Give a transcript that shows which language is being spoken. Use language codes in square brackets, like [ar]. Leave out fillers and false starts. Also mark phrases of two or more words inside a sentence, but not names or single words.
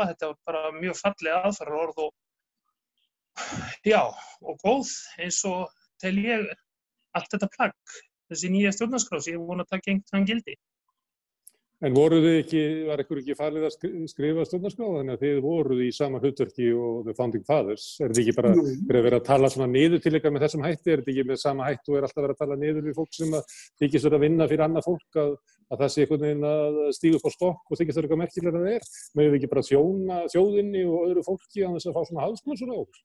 [is] Þetta var bara mjög fallega aðferðarorð og góð eins og tel ég allt þetta plagg, þessi nýja stjórnarskrá sem ég vona að taka einhvern gildi. En var ykkur ekki falið að skrifa stjórnarskrá þannig að þið voruð í sama hlutverki og [en] the founding fathers? [is] Er þetta ekki bara verið að tala svona niður til ykkar með þessum hætti? Er þetta ekki með sama hætti og alltaf verið að tala niður við fólk sem þykist vera að vinna fyrir annað fólk að það sé einhvern veginn að stíga upp á stokk og þykist vera eitthvað merkilegra en það er? Megum við ekki bara þjóna þjóðinni og öðru fólki án þess að fá svona hálsblósur á okkur?